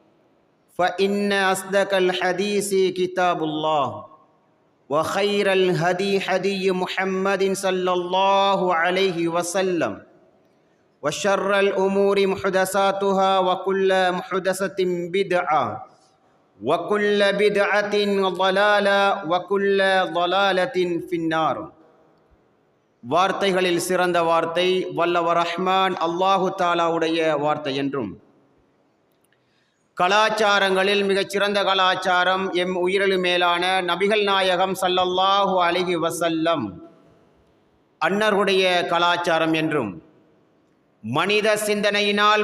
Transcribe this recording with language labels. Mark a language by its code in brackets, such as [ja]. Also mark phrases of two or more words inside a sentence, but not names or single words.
[ar] فإن أصدق الحديث كتاب الله وخير الهدي هدي محمد صلى الله عليه وسلم وشر الأمور محدثاتها وكل محدثة بدعة وكل بدعة ضلالة وكل ضلالة في النار. [ta] வார்த்தைகளில் சிறந்த வார்த்தை வல்லவர் ரஹ்மான் அல்லாஹு தாலாவுடைய வார்த்தை என்றும், கலாச்சாரங்களில் மிகச்சிறந்த கலாச்சாரம் எம் உயிரிழு மேலான நபிகள் நாயகம் [ar] صلى الله عليه وسلم [ta] அன்னருடைய கலாச்சாரம் என்றும், மனித சிந்தனையினால்